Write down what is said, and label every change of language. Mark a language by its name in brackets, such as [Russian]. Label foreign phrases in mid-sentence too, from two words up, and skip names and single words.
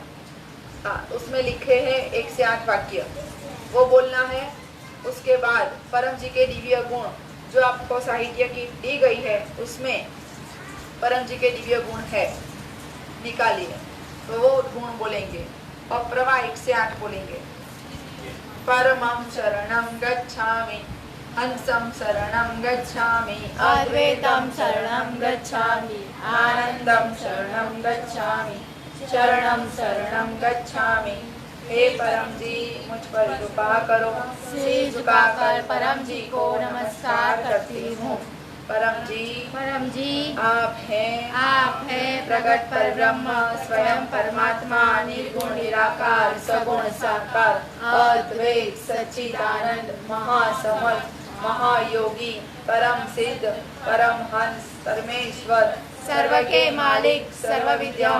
[Hindi] उसमें लिखे हैं 1 से 8 वाक्य, वो बोलना है। उसके बाद परम जी के दिव्य गुण जो आपको साहित्य की दी गई है उसमें परम जी के दिव्य गुण है, निकालिए। तो वो गुण बोलेंगे, पप्रवा 1 से 8 बोलेंगे। [Sanskrit] परमं शरणं गच्छामि, हंसं शरणं गच्छामि, अद्वैतं शरणं गच्छामि, आनंदं शरणं गच्छामि, शरणं शरणं गच्छामि। [Hindi] हे परम जी मुझ पर कृपा करो। सिर झुकाकर परम जी को नमस्कार करती हूँ। परम जी आप हैं प्रकट परब्रह्म, स्वयं परमात्मा, निर्गुण निराकार, सगुण साकार, अद्वैत सच्चिदानंद, महासमर्थ, महायोगी, परम सिद्ध, परम हंस, परमेश्वर, सर्व के मालिक, सर्व विद्याओं